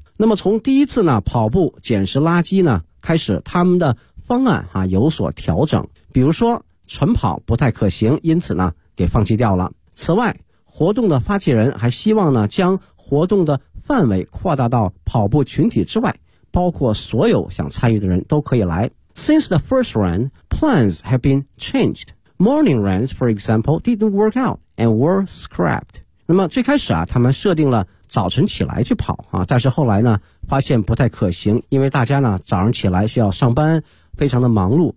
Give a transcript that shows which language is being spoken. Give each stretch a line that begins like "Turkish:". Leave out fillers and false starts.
Chinese: 那么从第一次呢跑步捡拾垃圾呢开始，他们的方案哈有所调整，比如说晨跑不太可行，因此呢给放弃掉了。此外，活动的发起人还希望呢将活动的范围扩大到跑步群体之外，包括所有想参与的人都可以来。
English: Since the first run, plans have been changed. Morning runs, for example, didn't work out and were scrapped.
Chinese: 那么最开始啊，他们设定了早晨起来去跑啊，但是后来呢发现不太可行，因为大家呢早上起来需要上班，非常的忙碌。